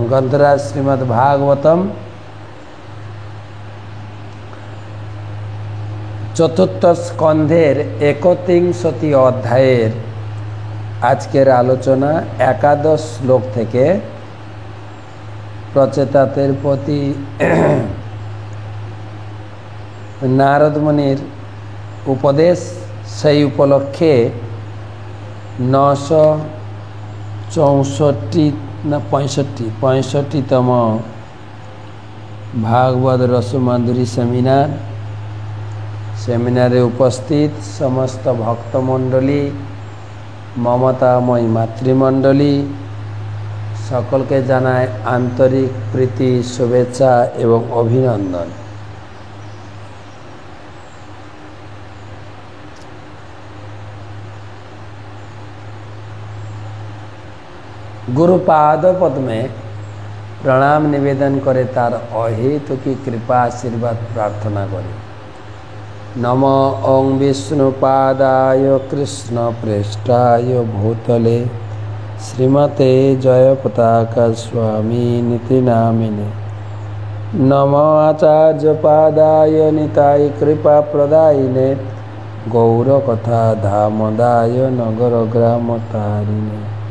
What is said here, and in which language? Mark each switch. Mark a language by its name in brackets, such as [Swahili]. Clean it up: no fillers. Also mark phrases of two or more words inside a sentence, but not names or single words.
[Bangla] গ্রন্থরাজ শ্রীমদ্ভাগবতম চতুর্থ স্কন্ধের 31 অধ্যায়ের আজকের আলোচনা একাদশ শ্লোক থেকে প্রচেতাদের প্রতি নারদ মুনির উপদেশ সেই উপলক্ষে 964 ভাগবত রসমাধুরী সেমিনারে উপস্থিত সমস্ত ভক্তমণ্ডলী, মমতাময়ী মাতৃমণ্ডলী সকল কে জানাই আন্তরিক প্রীতি শুভেচ্ছা এবং অভিনন্দন। গুরুপাদ পদ্মে প্রণাম নিবেদন করে, তার অহৈতুকী কৃপা আশীর্বাদ প্রার্থনা করে। [Sanskrit] नमो ॐ विष्णुपादाय कृष्णप्रेष्ठाय भूतले श्रीमते जयपताका स्वामिनिति नामिने। नमो आचार्यपादाय निताय कृपाप्रदायिने गौरकथा धामदाय नगरग्रामतारिणे।